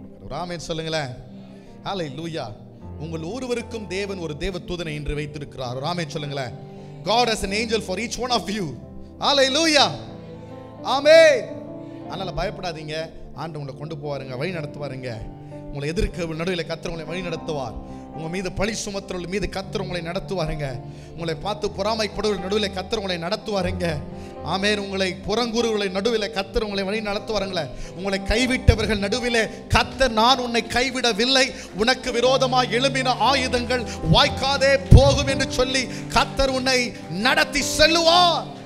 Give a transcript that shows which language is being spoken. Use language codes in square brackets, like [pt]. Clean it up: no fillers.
[ta] ஆமென் சொல்லுங்களேன், ஹல்லேலூயா. உங்கள் ஒருவருக்கும் தேவன் ஒரு தேவ தூதனை இன்று வைத்திருக்கிறார். ஆமென் சொல்லுங்களேன். [en] God has an angel for each one of you. [ta] ஹல்லேலூயா, ஆமென். அதனால பயப்படாதீங்க, ஆண்டவர் உங்களை கொண்டு போவாருங்க, வழி நடத்துவாருங்க. உங்களை எதிர்க்க நடுவில் கர்த்தர் உங்களை வழி நடத்துவார். உங்க மீது பழி சுமத்துறவர்கள் மீது கர்த்தர் உங்களை நடத்துவாருங்க. உங்களை பார்த்து பொறாமைப்படுவர்கள் நடுவில் கர்த்தர் உங்களை நடத்துவாருங்க. ஆமென். உங்களை புறங்கூறுகளை நடுவில் கர்த்தர் உங்களை வழி நடத்துவாருங்களே. உங்களை கைவிட்டவர்கள் நடுவிலே கர்த்தர், நான் உன்னை கைவிடவில்லை, உனக்கு விரோதமாக எழும்பின ஆயுதங்கள் வாய்க்காதே போகும் என்று சொல்லி கர்த்தர் உன்னை நடத்தி செல்லுவார்.